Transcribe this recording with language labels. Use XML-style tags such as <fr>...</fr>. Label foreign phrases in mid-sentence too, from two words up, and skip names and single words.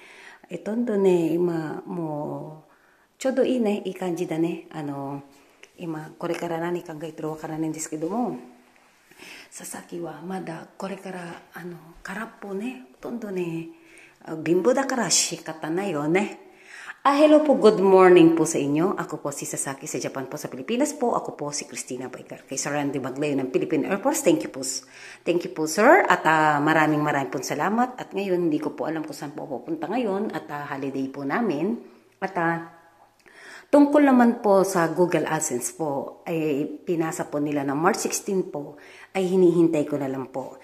<ja>どんどんね、今もうちょうどいいね、いい感じだね。今これから何考えてるわからないんですけども、佐々木はまだこれから空っぽね、ほとんどね、貧乏だから仕方ないよね。</ja> <tl>Hello po, good morning po sa inyo. Ako po si Sasaki sa Japan po sa Pilipinas po. Ako po si Christina Baicar kay Sir Randy Maglayo ng Philippine Air Force.</tl> <en>Thank you</en> <tl>po.</tl> <en>Thank you</en> <tl>po sir. At maraming po salamat. At ngayon hindi ko po alam kung saan po pupunta ngayon. At holiday po namin. At tungkol naman po sa Google AdSense po, ay pinasa po nila ng March 16 po, ay hinihintay ko na lang po.</tl>